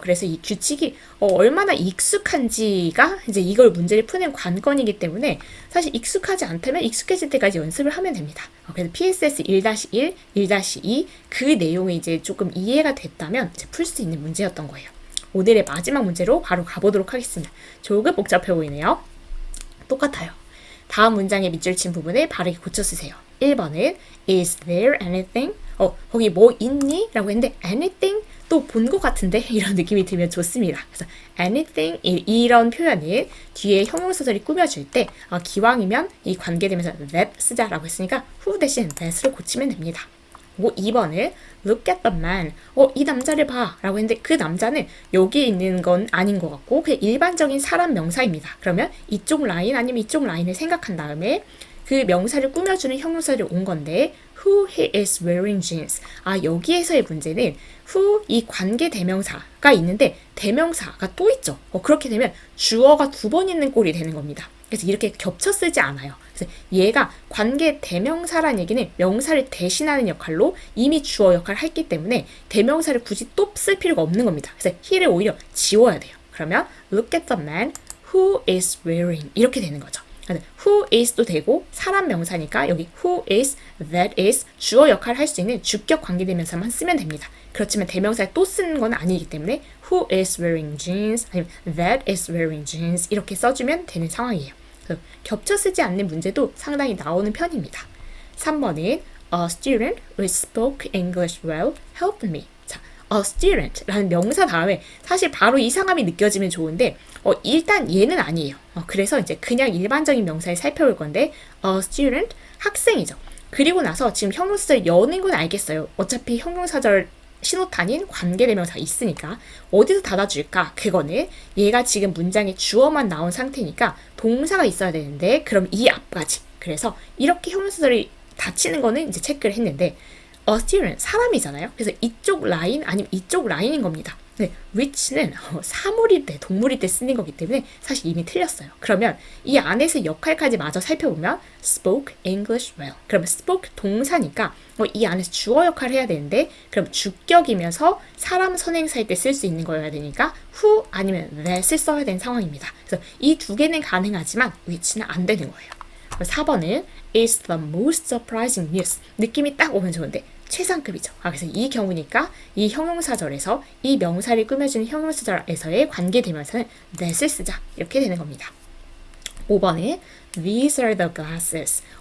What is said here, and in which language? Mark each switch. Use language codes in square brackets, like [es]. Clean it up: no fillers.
[ko] 그래서 이 규칙이 얼마나 익숙한지가 이제 이걸 문제를 푸는 관건이기 때문에 사실 익숙하지 않다면 익숙해질 때까지 연습을 하면 됩니다. 그래서 PSS 1-1, 1-2 그 내용이 이제 조금 이해가 됐다면 풀 수 있는 문제였던 거예요. 오늘의 마지막 문제로 바로 가보도록 하겠습니다. 조금 복잡해 보이네요. 똑같아요. 다음 문장의 밑줄 친 부분을 바르게 고쳐 쓰세요. 1번은 [en] Is there anything? [ko] 거기 뭐 있니? 라고 했는데 anything? 또 본 것 같은데? 이런 느낌이 들면 좋습니다. 그래서 anything 이런 표현을 뒤에 형용사절이 꾸며줄 때 기왕이면 이 관계되면서 that 쓰자라고 했으니까 who 대신 that으로 고치면 됩니다. 그리고 2번을 [en] look at the man. [ko] 이 남자를 봐. 라고 했는데 그 남자는 여기에 있는 건 아닌 것 같고 그냥 일반적인 사람 명사입니다. 그러면 이쪽 라인 아니면 이쪽 라인을 생각한 다음에 그 명사를 꾸며주는 형용사를 온 건데 [en] who he is wearing jeans. [ko] 여기에서의 문제는 who 이 관계 대명사가 있는데 대명사가 또 있죠. 그렇게 되면 주어가 2번 있는 꼴이 되는 겁니다. 그래서 이렇게 겹쳐 쓰지 않아요. 그래서 얘가 관계 대명사란 얘기는 명사를 대신하는 역할로 이미 주어 역할을 했기 때문에 대명사를 굳이 또 쓸 필요가 없는 겁니다. 그래서 he를 오히려 지워야 돼요. 그러면 [en] look at the man who is wearing [ko] 이렇게 되는 거죠. who is도 되고 사람 명사니까 여기 who is, that is 주어 역할을 할 수 있는 주격 관계대명사만 쓰면 됩니다. 그렇지만 대명사에 또 쓰는 건 아니기 때문에 [en] who is wearing jeans [ko] 아니면 [en] that is wearing jeans [ko] 이렇게 써주면 되는 상황이에요. 그래서 겹쳐 쓰지 않는 문제도 상당히 나오는 편입니다. 3번은 [en] A student who spoke English well helped me. [ko] 자, a student라는 명사 다음에 사실 바로 이상함이 느껴지면 좋은데 일단 얘는 아니에요. 그래서 이제 그냥 일반적인 명사를 살펴볼 건데 a student 학생이죠. 그리고 나서 지금 형용사절 여는 건 알겠어요. 어차피 형용사절 신호탄인 관계대명사 있으니까 어디서 닫아줄까? 그거는 얘가 지금 문장에 주어만 나온 상태니까 동사가 있어야 되는데 그럼 이 앞까지. 그래서 이렇게 형용사절이 닫히는 거는 이제 체크를 했는데 a student 사람이잖아요. 그래서 이쪽 라인 아니면 이쪽 라인인 겁니다. 네, which는 사물일 때, 동물일 때 쓰는 거기 때문에 사실 이미 틀렸어요. 그러면 이 안에서 역할까지 마저 살펴보면 [en] spoke English well. [ko] 그러면 spoke 동사니까 이 안에서 주어 역할을 해야 되는데 그럼 주격이면서 사람 선행사일 때 쓸 수 있는 거여야 되니까 who 아니면 that을 써야 되는 상황입니다. 그래서 이 두 개는 가능하지만 which는 안 되는 거예요. 4번은 [en] is the most surprising news. [ko] 느낌이 딱 오면 좋은데 최상급이죠. 그래서 이 경우니까 이 형용사절에서 이 명사를 꾸며주는 형용사절에서의 관계대명사는 that을 쓰자. 이렇게 되는 겁니다. 5번에 [en] These are the glasses.